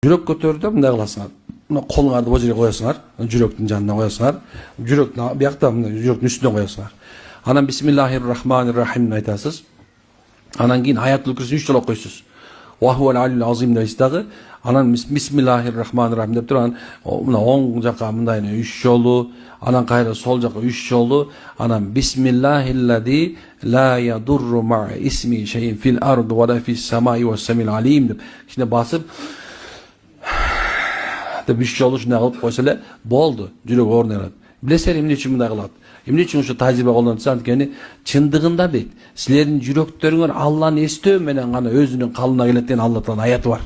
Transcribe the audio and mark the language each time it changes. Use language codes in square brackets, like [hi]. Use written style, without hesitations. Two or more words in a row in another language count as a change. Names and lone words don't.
[ky] жүрөк көтөрүп мындай кыласыңар. Мына колуңарды бул жерге коесуңар, жүрөктүн жанына коесуңар. Жүрөктүн биякта жүрөктүн үстүнө коесуңар. Анан [ar] بسم الله الرحمن الرحيم [ky] айтасыз. Анан кийин аятул курсини 3 жолу окуйсуз. [ar] وهو العلي العظيم [ky] дейсиз дагы. Анан [ar] بسم الله الرحمن الرحيم [ky] деп туруп анан мына оң жакка мындай 3 жолу, анан кайра сол жакка 3 жолу, анан [ar] بسم الله الذي لا يضر مع اسمه شيء في الأرض ولا في السماء والسميع العليم [ky] деп кичине басып деп 3 жолу ушундай кылып койсо эле болду. Жүрөк орнойт. Билесиңер эмне үчүн мындай кылат? Эмне үчүн ушу тажрыйба колдонуп анткени чындыгында дейт. Силердин жүрөктөрүңөр Алланы эстөө менен гана өзүнүн калыбына келет деген Алла Тааланын аяты бар.